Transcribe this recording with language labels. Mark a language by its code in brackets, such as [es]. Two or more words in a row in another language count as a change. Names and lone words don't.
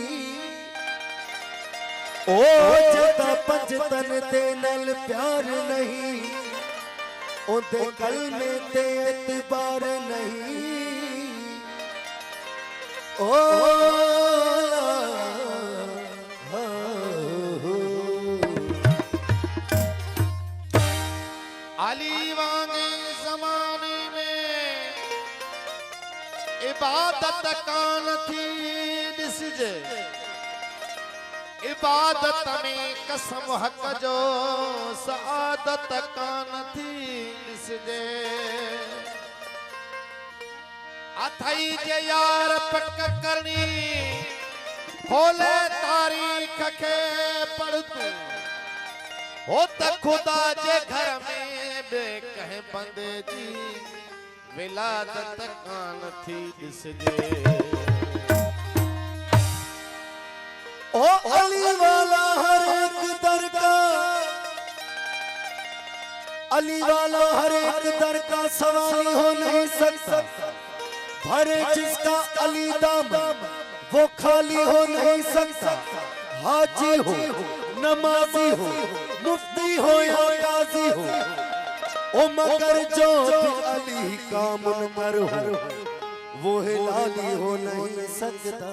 [pa] ਓ ਜਦਾ ਪੰਜਤਨ ਤੇ ਨਲ ਪਿਆਰ ਨਹੀਂ, ਓਦੇ ਕਲਮੇ ਤੇ ਏਤਬਾਰ ਨਹੀਂ। ओ [sd] अली वांगे ज़माने में इबादत कान थी ॾिसजे, इबादत में कसम हक़ जो सआदत कान थी ॾिसजे। अथई जे यार पक करनी खोले तारीख़ के पढ़ तू, हो त खुदा जे घर में बे कह बंदे जी विलादत कान थी ॾिसजे। [hi] ओ अली वाला हर एक दर का, अली वाला हर एक दर का सवारी हो नहीं सकता। भरे जिसका अली दाम वो खाली हो नहीं सकता। हाजी हो नमाजी हो मुफ्ती हो या काजी हो, ओ मगर जो अली का मुनकर हो वो हिलाली हो नहीं सकता।